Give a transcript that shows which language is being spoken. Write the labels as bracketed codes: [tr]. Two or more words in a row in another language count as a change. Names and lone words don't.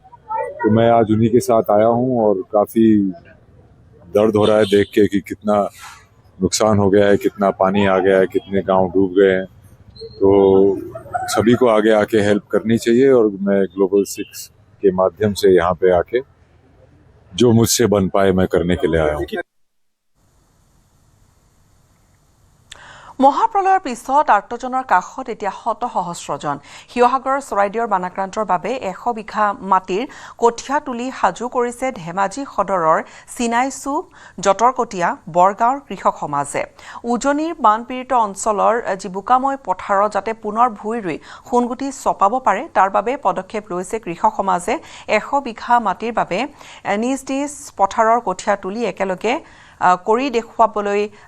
[hi] तो मैं आज उन्हीं के साथ आया हूँ और काफ़ी दर्द हो रहा है देख के कि कितना नुकसान हो गया है, कितना पानी आ गया है, कितने गांव डूब गए हैं। तो सभी को आगे आके हेल्प करनी चाहिए और मैं ग्लोबल 6 के माध्यम से यहाँ पे आके जो मुझसे बन पाए मैं करने के लिए आया हूँ। [as] মহাপ্ৰলয়ৰ পিছত আৰ্তজনৰ কাষত এতিয়া শত সহস্ৰজন শিৱসাগৰৰ চৰাইদেউৰ বানাক্ৰান্তৰ বাবে 100 বিঘা মাটিৰ কঠীয়া তুলি সাজু কৰিছে ধেমাজি সদৰৰ চিনাইচু জটৰকটীয়া বৰগাঁৱৰ কৃষক সমাজে উজনিৰ বানপীড়িত অঞ্চলৰ যি বোকাময় পথাৰত যাতে পুনৰ ভূই ৰুই সোণগুটি চপাব পাৰে তাৰ বাবে পদক্ষেপ লৈছে কৃষক সমাজে 100 বিঘা মাটিৰ বাবে নিজ নিজ পথাৰৰ কঠীয়া তুলি একেলগে কৰি দেখুৱাবলৈ